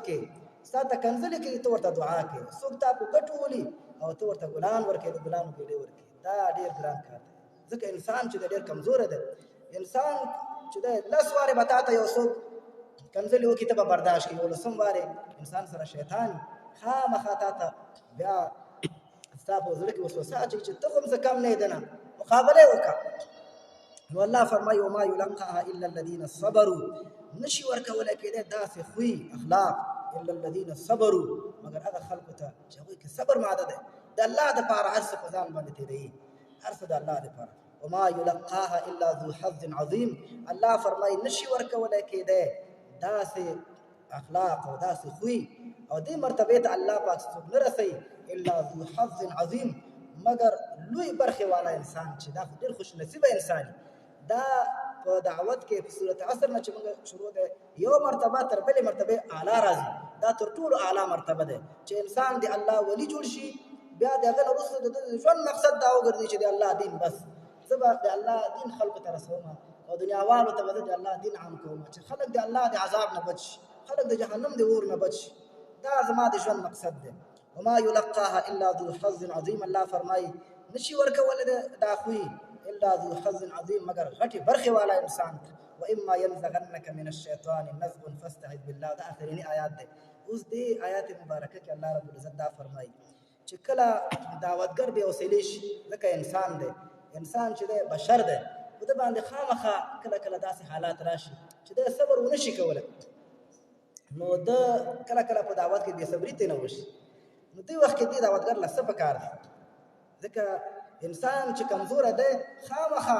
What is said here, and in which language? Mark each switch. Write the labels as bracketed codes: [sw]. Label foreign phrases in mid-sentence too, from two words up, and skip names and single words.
[ps] کې ستا ته کنځلې کوي ته ورته دعا کوي څوک تا په ګټو ولي او ته ورته ګلان ورکوي د ګلانو ګېډې ورکوي دا ډېر ګران کار دی ځکه انسان چې دی ډېر کمزوره دی انسان چې دی لس وارې به تا ته یو څوک کنځلې وکړي ته به برداشت کوي ولسم وارې انسان سره شیطان خامخا تا ته بیا ستا په زړه کې وسوسه اچوي چې ته خو هم څه کم نه یې ده نه مقابله یې وکړه نو الله فرمایي [ar] وما يلقاها الا الذين صبروا [ps] نشي ورکولی کېدی داسې خوی اخلاق [ar] الا الذين صبروا [ps] مگر هغه خلکو ته چې هغوی کې صبر ماده دی د الله دپاره هر څه په ځان باندې تېروي هر څه د الله دپاره [ar] وما يلقاها الا ذو حظ عظیم [ps] الله فرمایي نشي ورکولی کېدی داسې اخلاق او داسې خوی او دې مرتبه ته الله پاک څوک نه رسي [ar] الا ذو حظ عظیم [ps] مگر لوی برخه والا انسان چې دا ډېر خوش نصیبه انسان دا په دعوت کې په صورت عصر نه چې موږ شروع ده یو مرتبه تر بلې مرتبه اعلی راځي دا تر ټولو اعلی مرتبه ده چې انسان دی الله ولی جوړ شي بیا دغه وروسته د ژوند مقصد دا وګرځي چې د الله دین بس زبا د الله دین خلق ته رسوم او دنیا والو ته د الله دین عام کوم چې خلق د الله د عذاب نه بچ خلق د جهنم د اور نه بچ دا زما د ژوند مقصد ده [ar] وما يلقاها الا ذو حظ عظیم [ps] الله فرمایي نشي ورکول دا خوې [ar] الا ذو حظ عظیم [ps] مگر غټي برخه والا انسان [ar] واما ينزغنك من الشيطان نزغ فاستعذ بالله [ps] دا اخرینی آیات ده اوس دې آیات مبارکه کې الله رب العزت دا فرمایي چې کله دعوتګر به وسیلې شي ځکه انسان دی انسان چې دی بشر دی په د باندې خامخا کله کله داسې حالات راشي چې د صبر ونه شي کولی نو د کله کله په دعوت کې بې صبري ته نه وشي نو دې وخت کې دې دعوتګر له څه پکار دی ځکه انسان چې کمزوره دی خامخا